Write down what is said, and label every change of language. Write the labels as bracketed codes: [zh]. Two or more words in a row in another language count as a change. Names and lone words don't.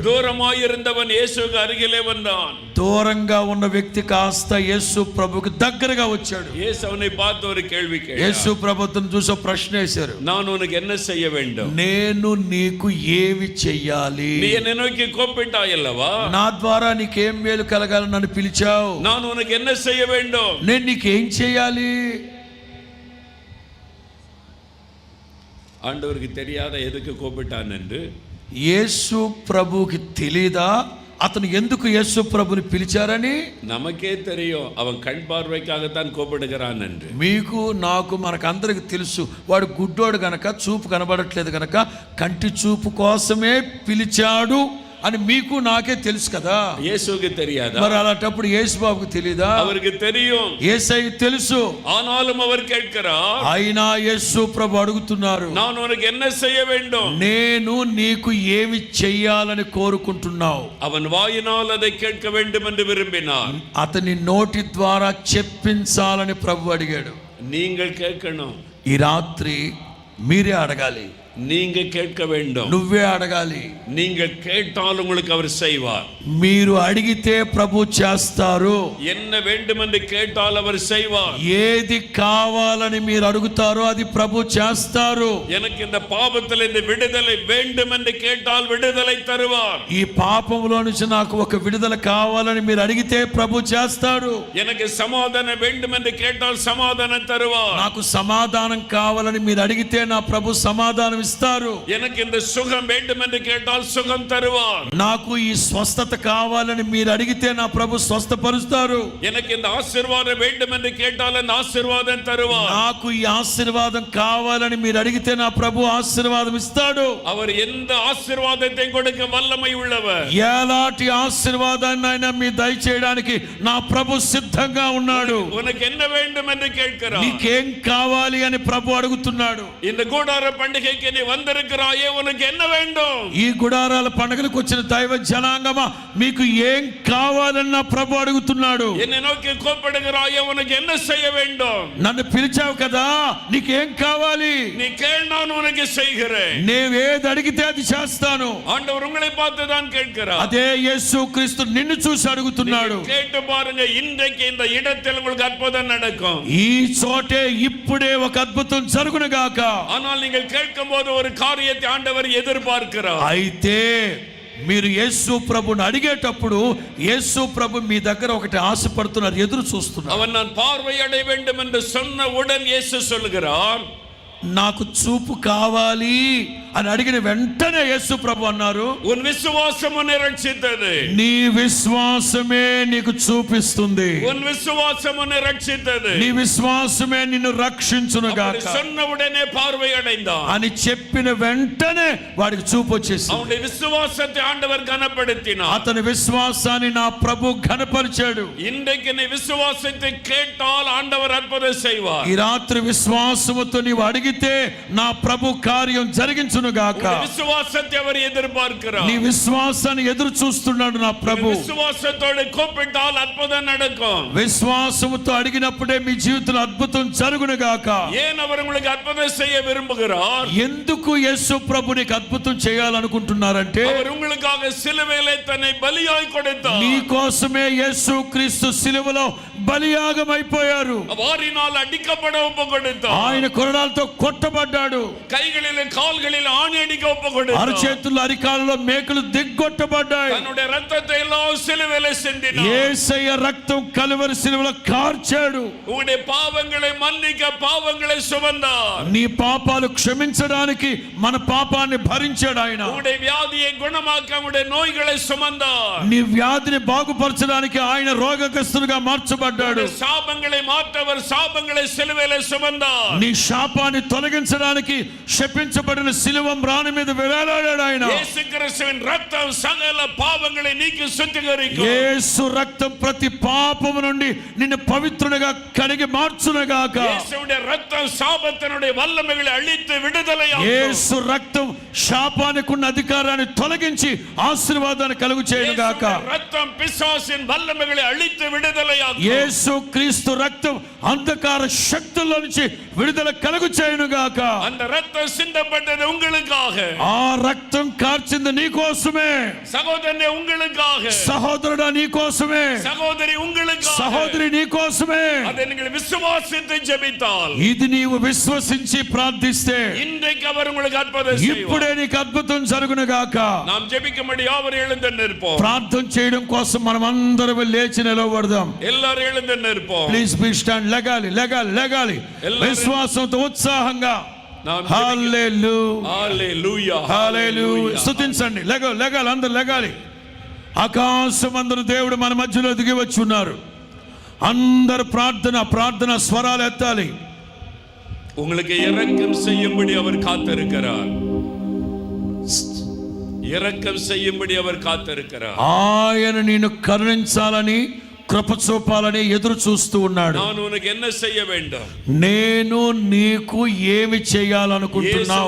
[ta] தூரமாய் இருந்தவன் இயேசுவுக்கு அருகிலே வந்தான். [te] దూరంగా ఉన్న వ్యక్తి కాస్త యేసు ప్రభుకి దగ్గరగా వచ్చాడు. [ta] இயேசு அவனை பார்த்து ஒரு கேள்வி கேட்டார். [te] యేసు ప్రభుని చూసి ప్రశ్న వేశారు, [ta] நான் உனக்கு என்ன செய்ய வேண்டும்? [te] నేను నీకు ఏమి చెయ్యాలి? [ta] நீ என்னை நோக்கி கூப்பிட்டாய் அல்லவா? [te] నా ద్వారా నీకేం మేలు కలగాలని నన్ను పిలిచావు. [ta] நான் உனக்கு என்ன செய்ய வேண்டும்? [te] నేను నీకేం చెయ్యాలి? [ta] ஆண்டவருக்கு தெரியாத எதுக்கு கூப்பிட்டான் என்று? [te] యేసు ప్రభుకి తెలీదా అతను ఎందుకు యేసు ప్రభుని పిలిచారని? [ta] நமக்கே தெரியும், அவன் கண் பார்வைக்காகத்தான் கூப்பிடுகிறான் என்று. [te] మీకు నాకు మనకందరికి తెలుసు, వాడు గుడ్డోడు గనక, చూపు కనబడట్లేదు గనక కంటి చూపు కోసమే పిలిచాడు అని మీకు నాకే తెలుసు కదా. [ta] இயேசுவுக்கு தெரியாதா? [te] మరి అలాంటప్పుడు యేసుబాబుకు తెలీదా? [ta] அவருக்கு தெரியும். [te] యేసయ్యకు తెలుసు. [ta] ஆனாலும் அவர் கேட்கிறார், [te] అయినా యేసు ప్రభు అడుగుతున్నారు, [ta] நான் உனக்கு என்ன செய்ய வேண்டும்? [te] నేను నీకు ఏమి చెయ్యాలని కోరుకుంటున్నావు? [ta] அவன் வாயினால் அதை கேட்க வேண்டும் என்று விரும்பினார். [te] అతని నోటి ద్వారా చెప్పించాలని ప్రభు అడిగాడు. [ta] நீங்கள் கேட்கணும். [te] ఈ రాత్రి మీరే అడగాలి. [ta] நீங்க கேட்க வேண்டும். [te] నువ్వే అడగాలి. [ta] நீங்கள் கேட்டால் உங்களுக்கு அவர் செய்வார். [te] మీరు అడిగితే ప్రభు చేస్తారు. [ta] என்ன வேண்டும் என்று கேட்டால் அவர் செய்வார். [te] ఏది కావాలని మీరు అడుగుతారో అది ప్రభు చేస్తారు. [ta] எனக்கு இந்த பாவத்தில் இந்த விடுதலை வேண்டும் என்று கேட்டால் விடுதலை தருவார். [te] ఈ పాపంలో నుంచి నాకు ఒక విడుదల కావాలని మీరు అడిగితే ప్రభు చేస్తాడు. [ta] எனக்கு సమాధానం வேண்டும் என்று கேட்டால் సమాధానం தருவார். [te] నాకు సమాధానం కావాలని మీరు అడిగితే నా ప్రభు సమాధానం ఇస్తారు. [ta] எனக்கு இந்த சுகம் வேண்டும் என்று கேட்டால் சுகம் தருவார். [te] నాకు ఈ స్వస్థత కావాలని మీరు అడిగితే నా ప్రభు స్వస్థపరుస్తారు. [ta] எனக்கு இந்த ஆசీర్వాదம் வேண்டும் என்று கேட்டால் அந்த ஆசீర్వాదం தருவார். [te] నాకు ఈ ఆశీర్వాదం కావాలని మీరు అడిగితే నా ప్రభు ఆశీర్వాదం ఇస్తాడు. [ta] அவர் எந்த ஆசீர்வாதத்தையும் கொடுக்க வல்லமை உள்ளவர். [te] ఎలాంటి ఆశీర్వాదాన్నైనా మీ దయచేయడానికి నా ప్రభు సిద్ధంగా ఉన్నాడు. [ta] உனக்கு என்ன வேண்டும் என்று கேட்கிறார். [te] నీకేం కావాలి అని ప్రభు అడుగుతున్నాడు. [ta] இந்த கூடார பண்டிகைக்கு நீ வந்திருக்கிறாயே, உனக்கு என்ன வேண்டும்? [te] ఈ గుడారాల పండుగలకు వచ్చిన దైవ జనాంగమా, మీకు ఏం కావాలని నా ప్రభు అడుగుతున్నాడు. [ta] என்னை நோக்கி கூப்பிடுகிறாயே, உனக்கு என்ன செய்ய வேண்டும்? [te] నన్ను పిలిచావు కదా, నీకేం కావాలి? [ta] நீ கேள், நான் உனக்கு செய்கிறேன். [te] నేవేది అడిగితే అది చేస్తాను. [ta] ஆண்டவர் உங்களை பார்த்து தான் கேட்கிறார். [te] అదే యేసు క్రీస్తు నిన్ను చూసి అడుగుతున్నాడు. [ta] கேட்டு பாருங்க, இன்றைக்கு இந்த இடத்தில் உங்களுக்கு அற்புதம் நடக்கும். [te] ఈ చోటే ఇప్పుడే ఒక అద్భుతం జరుగును గాక. [ta] ஆனால் நீங்கள் கேட்கும் போது ஒரு காரியத்தை ஆண்டவர் எதிர்பார்க்கிறார். [te] అయితే మీరు యేసు ప్రభుని అడిగేటప్పుడు యేసు ప్రభు మీ దగ్గర ఒకటి ఆశపడుతున్నారు, ఎదురు చూస్తున్నారు. [ta] அவன் நான் பார்வையடைய வேண்டும் என்று சொன்ன உடன் இயேசு சொல்கிறார், [te] నాకు చూపు కావాలి అని అడిగిన వెంటనే యేసు ప్రభు అన్నారు, [ta] உன் விசுவாசம் உன்னை ரட்சித்தது. [te] నీ విశ్వాసమే నీకు చూపిస్తుంది. [ta] உன் விசுவாசம் உன்னை ரட்சித்தது. [te] నీ విశ్వాసమే నిన్ను రక్షించును గాక. [ta] சொன்ன உடனே பார்வை அடைந்தான். [te] అని చెప్పిన వెంటనే వాడికి చూపు వచ్చేసింది. [ta] அவனுடைய விசுவாசத்தை ஆண்டவர் கனப்படுத்தினார். [te] అతని విశ్వాసాన్ని నా ప్రభు ఘనపరిచాడు. [ta] இன்றைக்கு நீ விசுவாசத்தை கேட்டால் ஆண்டவர் அற்புதம் செய்வார். [te] ఈ రాత్రి విశ్వాసముతో నీవు అడిగితే నా ప్రభు కార్యం జరిగించును గాక. [ta] விசுவாசத்தை அவர் எதிர்பார்க்கிறார். [te] నీ విశ్వాసాన్ని ఎదురు చూస్తున్నాడు నా ప్రభు. [ta] விசுவாசத்தோடு கூப்பிட்டால் அற்புதம் நடக்கும். [te] విశ్వాసముతో అడిగినప్పుడే మీ జీవితంలో అద్భుతం జరుగును గాక. [ta] ஏன் அவர் உங்களுக்கு அற்புதம் செய்ய விரும்புகிறார்? [te] ఎందుకు యేసు ప్రభు నీకు అద్భుతం చేయాలనుకుంటున్నారంటే, [ta] அவர் உங்களுக்காக சிலுவையிலே தன்னை பலியாய் கொடுத்தார். [te] నీ కోసమే యేసు క్రీస్తు సిలువలో బలియాగం అయిపోయారు. [ta] வாரினால் அடிக்கப்பட ஒப்பு கொடுத்தார். [te] ఆయన కొరడాలతో కొట్టబడ్డాడు. [ta] கைகளிலே கால்களில் ஆணி அடிக்க ஒப்பு கொடுத்தார். [te] అరచేతుల్లో అరికాలలో మేకులు దిగ్గొట్టబడ్డాయి. [ta] தன்னுடைய ரத்தத்தை எல்லாம் சிலுவையிலே சிந்தினார். [te] యేసయ్య రక్తం కలువరి సిలువలో కార్చాడు. [ta] உங்களுடைய பாவங்களை மன்னிக்க பாவங்களை சுமந்தார். [te] నీ పాపాలు క్షమించడానికి మన పాపాన్ని భరించాడు ఆయన. [ta] உங்களுடைய வியாதியை குணமாக்க உங்களுடைய நோய்களை சுமந்தார். [te] నీ వ్యాధిని బాగుపరచడానికి ఆయన రోగగ్రస్తునిగా మార్చబడ్డాడు. [ta] சாபங்களை மாற்றவர் சாபங்களை சிலுவையிலே சுமந்தார். [te] నీ శాపాన్ని తొలగించడానికి శపించబడిన శిలువ మ్రాను మీద వేలాడాడు ఆయన. [ta] இயேசு கிறிஸ்துவின் ரத்தம் சகல பாவங்களை நீக்கி சுத்திகரிக்கும். [te] యేసు రక్తం ప్రతి పాపము నుండి నిన్ను పవిత్రునిగా కడిగి మార్చునుగాక. [ta] இயேசுவுடைய ரத்தம் சாபத்தினுடைய வல்லமைகளை அழித்து விடுதலையாக்கும். [te] యేసు రక్తం శాపానికి ఉన్న అధికారాన్ని తొలగించి ఆశీర్వాదాన్ని కలుగు చేయునుగాక. [ta] இயேசுவுடைய ரத்தம் பிசாசின் வல்லமைகளை அழித்து விடுதலையாக்கும். [te] యేసు క్రీస్తు రక్తం అంధకార శక్తుల నుంచి విడుదల కలుగు చేయునుగాక. [ta] அந்த ரத்தம் சிந்தப்பட்டது உங்களுக்காக. [te] ఆ రక్తం కార్చింది నీ కోసమే. [ta] சகோதரனே உங்களுக்காக. [te] సహోదరుడా నీ కోసమే. [ta] சகோதரி உங்களுக்காக. [te] సహోదరి నీ కోసమే. [ta] அதை நீங்கள் விசுவாசித்து ஜெபித்தால், [te] ఇది నీవు విశ్వసించి ప్రార్థిస్తే [ta] இன்றைக்கு அவர் உங்களுக்கு அற்புதம் செய்வார். [te] ఇప్పుడే నీకు అద్భుతం జరుగునుగాక. [ta] நாம் ஜெபிக்கும்படி யாவரும் எழுந்து நிற்போம். [te] ప్రార్థన చేయడం కోసం మనం అందరం లేచి నిలబడదాం. [ta] எல்லாரும் எழுந்து நிற்போம். [en] please be stand. [te] లెగాలి లెగాలి లెగాలి విశ్వాసంతో ఉత్సాహంగా. హల్లెలూయా హల్లెలూయా హల్లెలూయా. స్తుతించండి. లెగాలి అందరూ లెగాలి. ఆకాశమందున దేవుడు మన మధ్యలో దిగి వచ్చి ఉన్నారు. అందరు ప్రార్థన స్వరాలు ఎత్తాలి. [ta] உங்களுக்கு இரக்கம் செய்யும்படி அவர் காத்திருக்கிறார். இரக்கம் செய்யும்படி அவர் காத்திருக்கிறார். [te] ఆయన నిన్ను కరుణించాలని కృప చూపాలని ఎదురు చూస్తూ ఉన్నాడు. [ta] நான் உனக்கு என்ன செய்ய வேண்டும்? [te] నేను నీకు ఏమి చేయాలనుకుంటున్నావు?